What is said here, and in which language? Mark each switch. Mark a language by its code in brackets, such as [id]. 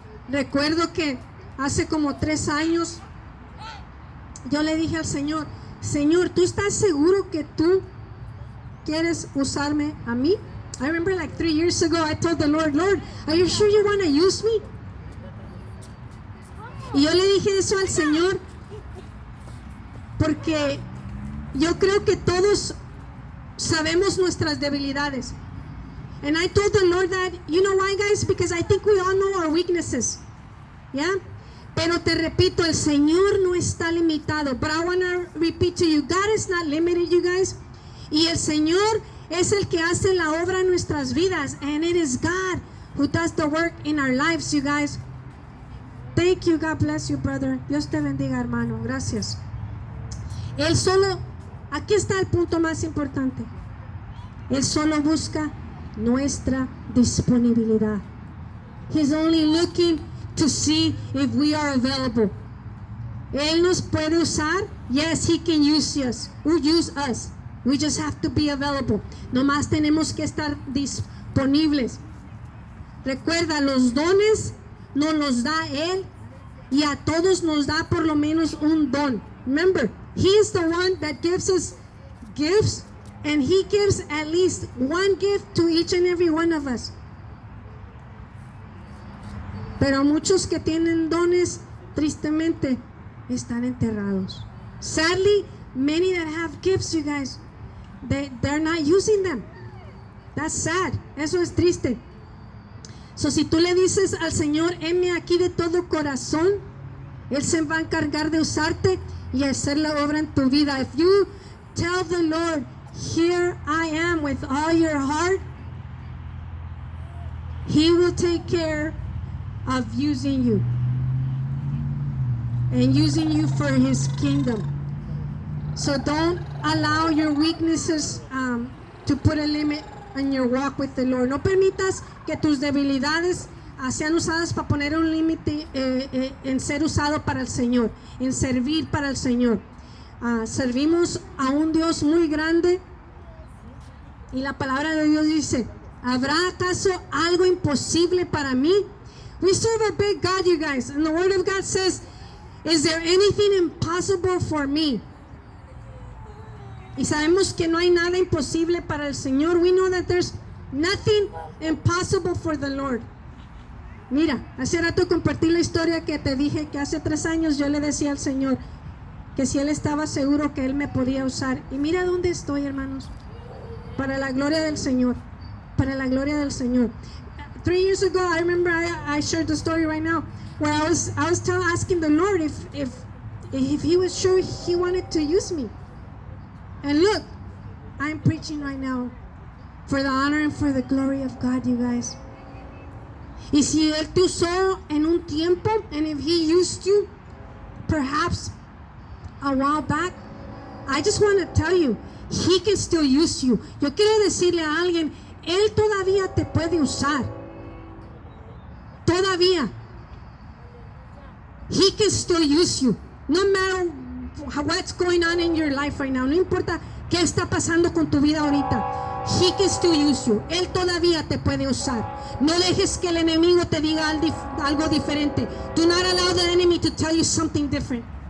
[es] Recuerdo que hace como 3 años yo le dije al Señor, Señor, ¿tú estás seguro que tú quieres usarme a mí? [en] I remember like 3 years ago, I told the Lord, Lord, are you sure you want to use me? [es] Y yo le dije eso al Señor porque yo creo que todos sabemos nuestras debilidades. [en] And I told the Lord that, you know why, guys? Because I think we all know our weaknesses. Yeah? [es] Pero te repito, el Señor no está limitado. [en] But I want to repeat to you, God is not limited, you guys. [es] Y el Señor es el que hace la obra en nuestras vidas. [en] And it is God who does the work in our lives, you guys. Thank you. God bless you, brother. [es] Dios te bendiga, hermano. Gracias. Él solo, aquí está el punto más importante. Él solo busca nuestra disponibilidad. [en] He's only looking to see if we are available. [es] Él nos puede usar. [en] Yes, he can use us. We just have to be available. [es] Nomás tenemos que estar disponibles. Recuerda, los dones nos los da Él y a todos nos da por lo menos un don. [en] Remember, He is the one that gives us gifts, and He gives at least one gift to each and every one of us. [es] Pero muchos que tienen dones, tristemente, están enterrados. [en] Sadly, many that have gifts, you guys, they're not using them. That's sad. [es] Eso es triste. So, si tú le dices al Señor, heme aquí de todo corazón, Él se va a encargar de usarte y hacer la obra en tu vida. [en] If you tell the Lord, here I am with all your heart, He will take care of using you and using you for His kingdom. So don't allow your weaknesses to put a limit on your walk with the Lord. [es] No permitas que tus debilidades sean usadas para poner un límite en ser usado para el Señor, en servir para el Señor. Servimos a un Dios muy grande y la palabra de Dios dice, ¿habrá acaso algo imposible para mí? [en] We serve a big God, you guys, and the Word of God says, is there anything impossible for me? [es] Y sabemos que no hay nada imposible para el Señor. [en] We know that there's nothing impossible for the Lord. [es] Mira, hace rato compartí la historia que te dije que hace 3 años yo le decía al Señor que si Él estaba seguro que Él me podía usar. Y mira dónde estoy, hermanos. Para la gloria del Señor. Para la gloria del Señor. [en] 3 years ago, I remember I shared the story right now where I was asking the Lord if He was sure He wanted to use me. And look, I'm preaching right now for the honor and for the glory of God, you guys. [es] Y si Él te usó en un tiempo, [en] and if He used you, perhaps a while back, I just want to tell you, He can still use you. [es] Yo quiero decirle a alguien, Él todavía te puede usar. Todavía. [en] He can still use you. No matter what's going on in your life right now. [es] No importa qué está pasando con tu vida ahorita. [en] He can still use you. [es] Él todavía te puede usar. No dejes que el enemigo te diga algo diferente. [en] Do not allow the enemy to tell you something different.